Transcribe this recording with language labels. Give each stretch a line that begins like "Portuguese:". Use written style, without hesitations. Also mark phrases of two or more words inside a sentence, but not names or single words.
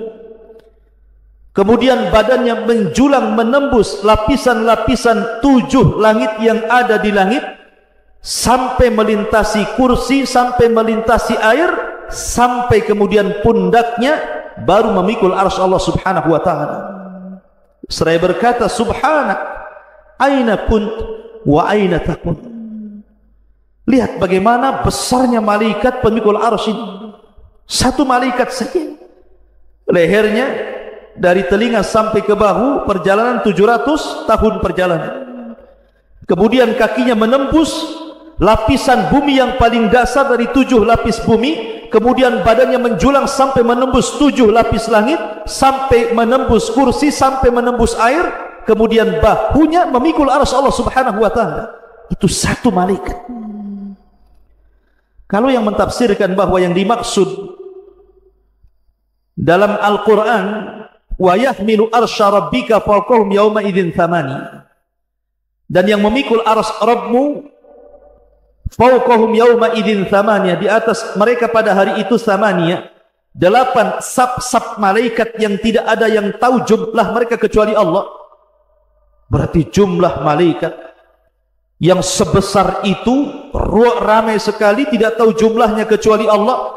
Indonesian: Kemudian badannya menjulang menembus lapisan-lapisan 7 langit yang ada di langit, sampai melintasi kursi, sampai melintasi air, sampai kemudian pundaknya baru memikul arsy Allah
Arabic: سبحانه وتعالى.
Indonesian: Seraya berkata,
Arabic: سبحانك أين كنت وأين تكون.
Indonesian: Lihat bagaimana besarnya malaikat pemikul arsy ini. Satu malaikat saja. Lehernya dari telinga sampai ke bahu perjalanan 700 tahun perjalanan. Kemudian kakinya menembus lapisan bumi yang paling dasar dari 7 lapis bumi. Kemudian badannya menjulang sampai menembus 7 lapis langit, sampai menembus kursi, sampai menembus air. Kemudian bahunya memikul arsy Allah
Arabic: سبحانه وتعالى.
Indonesian: Itu satu malaikat. Kalau yang mentafsirkan bahwa yang dimaksud dalam Al-Quran
Arabic: ويحمل عرش ربك فوقهم يومئذ ثمانية,
Indonesian: dan yang memikul arsy Rabbmu
Arabic: فوقهم يومئذ ثمانية,
Indonesian: di atas mereka pada hari itu thamaniya, 8 sab-sab malaikat yang tidak ada yang tahu jumlah mereka kecuali Allah. Berarti jumlah malaikat yang sebesar itu ramai sekali, tidak tahu jumlahnya kecuali Allah.